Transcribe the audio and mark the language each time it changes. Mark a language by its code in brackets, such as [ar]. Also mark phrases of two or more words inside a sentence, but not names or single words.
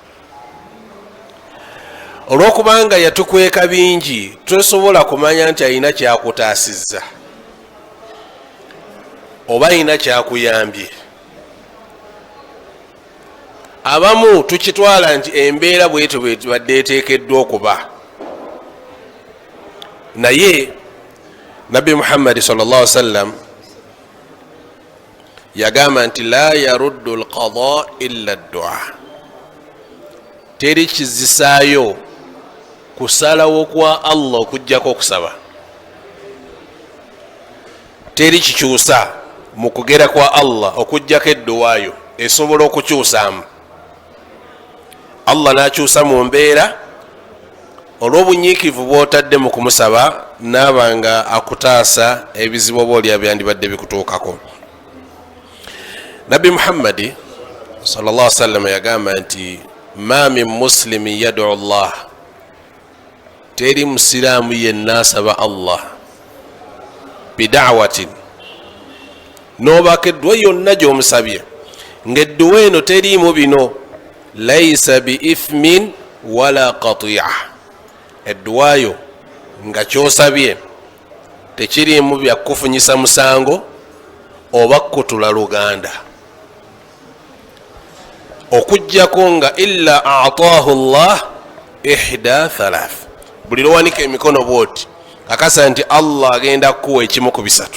[lg] Olw'okubanga yatukweka bingi, tosobola kumanya nti alina kyakutaasizza oba alina kyakuyambye. Abamu tukitwala nti embeera bwetyo bwetubadde eteekeddwa okuba, naye Nabbi Muhammad [ar] صلى الله عليه وسلم [lg] yagamba nti [ar] لا يرد القضاء إلا الدعاء. [lg] Teri kizisaayo kusalawo kwa Allah okujjako okusaba. Teri kikyusa mu kugera kwa Allah okujjako edduwaayo esobola okukyusaamu. Allah n'akyusa mu mbeera olw'obunyiikivu bw'otadde mu kumusaba n'abanga akutaasa ebizibu oba olya byandibadde bikutuukako. Nabbi Muhammadi [ar] صلى الله عليه وسلم [lg] yagamba nti [ar] ما من مسلم يدعو الله, [lg] teri musiraamu yenna asaba Allah bida'watin, n'obaka edduwa yonna gy'omusabye ng'edduwa eno teriimu bino, [ar] ليس بإثم ولا قطيعة, [lg] edduwayo nga kyosabye tekiriimu byakufunyisa musango oba kutula luganda, okujjako nga [ar] إلا أعطاه الله إحدى ثلاث, [lg] buli lwowanika emikono bwoti akasa nti Allah agenda kuwa ekimu ku bisatu.